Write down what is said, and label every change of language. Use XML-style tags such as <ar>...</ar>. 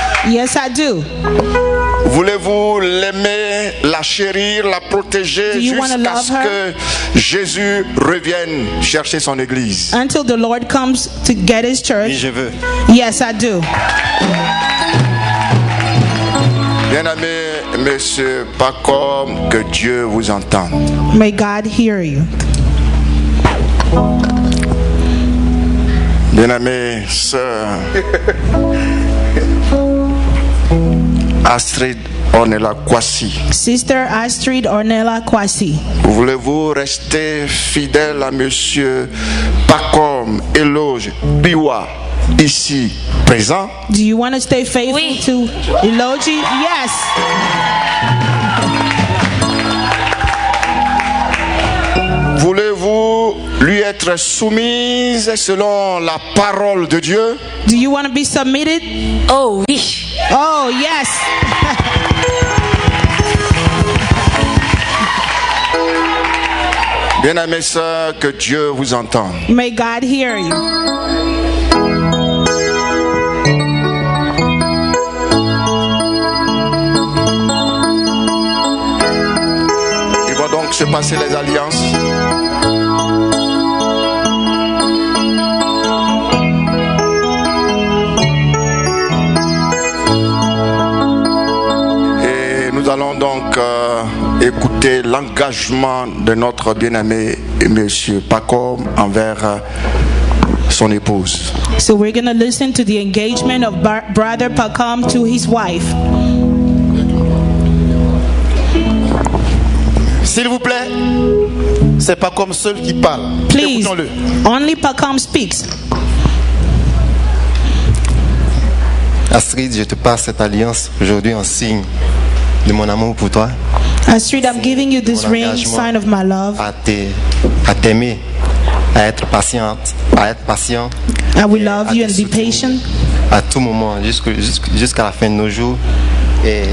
<en>Yes, I do.</en> <fr>Voulez-vous l'aimer, la chérir, la protéger jusqu'à ce que Jésus revienne chercher son église?</fr> <en>Until the Lord comes to get his church.</en> <fr>Oui, je veux.</fr> <en>Yes, I do.</en> <fr>Bien-aimé Monsieur Pacom, que Dieu vous entende.</fr> <en>May God hear you.</en> <fr>Bien-aimée sœur Astrid Ornella Kwasi.</fr> <en>Sister Astrid Ornella Kwasi.</en> <fr>Voulez-vous rester fidèle à Monsieur Pacom Eloge Biwa, ici présent?</fr> <en>Do you want to stay faithful to Eloge? Yes.</en> <fr>Voulez-vous lui être soumise selon la parole de Dieu?</fr> <en>Do you want to be submitted?</en> <fr>Oh oui.</fr> <en>Oh yes.</en> <fr>Bien-aimés sœurs, que Dieu vous entende. May God hear you. Il va donc se passer les alliances. Et nous allons donc écouter l'engagement de notre bien-aimé Monsieur Pacom envers son épouse.</fr> <en>So we're going to listen to the engagement of Brother Pacom to his wife.</en> <fr>S'il vous plaît, c'est Pacom seul qui parle.</fr> <en>Please,</en> <fr>écoutons-le.</fr> <en>only Pacom speaks.</en> <fr>Astrid, je te passe cette alliance aujourd'hui en signe de mon amour pour toi.</fr> <en>Astrid, I'm giving you this ring, sign of my love.</en> <fr>À t'aimer, à être patiente, à être patient.</fr> <en>I will love you and be patient.</en> <fr>À tout moment, jusqu'à la fin de nos jours. Et</fr>